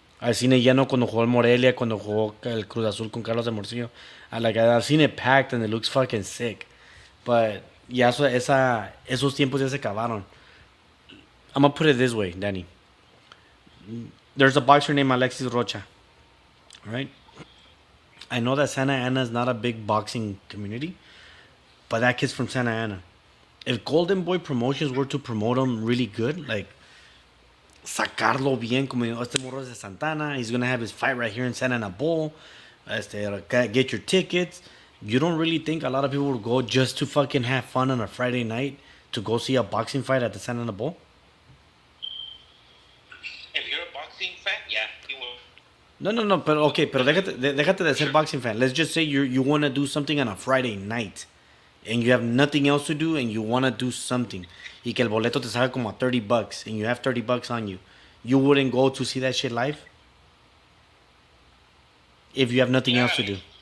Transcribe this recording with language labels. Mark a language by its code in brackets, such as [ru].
[en] I've seen it [es] lleno cuando jugó el Morelia, cuando jugó el Cruz Azul con Carlos de Morcillo. [en] I've seen it packed and it looks fucking sick. But [es] ya esos tiempos ya se acabaron. [en] I'm gonna put it this way, Danny. There's a boxer named Alexis Rocha, right? I know that Santa Ana is not a big boxing community, but that kid's from Santa Ana. If Golden Boy Promotions were to promote him really good, like [es] sacarlo bien, como este morro es de Santana, [en] he's gonna have his fight right here in Santa Ana Bowl. Get your tickets. You don't really think a lot of people would go just to fucking have fun on a Friday night to go see a boxing fight at the Santa Ana Bowl? If you're a boxing fan, yeah, you will. [es] No, pero déjate de ser boxing fan. [en] Let's just say you want to do something on a Friday night and you have nothing else to do and you want to do something. [es] Y que el boleto te salga como a [en] $30 and you have $30 on you. You wouldn't go to see that shit live? If you have nothing else to do.